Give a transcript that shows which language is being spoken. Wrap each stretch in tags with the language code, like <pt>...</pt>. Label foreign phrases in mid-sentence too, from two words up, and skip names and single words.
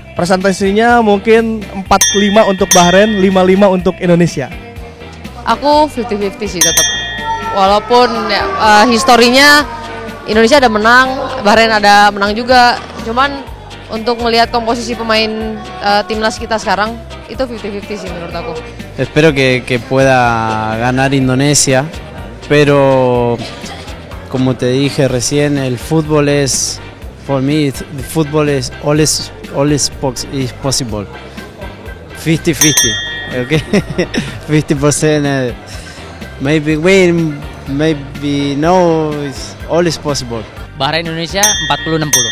<id>Presentasinya mungkin 45 untuk Bahrain, 55 untuk Indonesia. Aku 50-50 sih tetap. Walaupun historinya Indonesia ada menang, Bahrain ada menang juga. Cuman untuk melihat komposisi pemain timnas kita sekarang itu 50-50 sih menurut aku.</id> <es>Espero que pueda ganar Indonesia, pero como te dije recién, el fútbol es,</es> <en>for me,</en> <es>el fútbol es</es> <en>all is possible.</en> <es>50-50.</es> <en>Okay, 50% maybe win, maybe no, all is possible. Bahrain Indonesia 40-60.</en>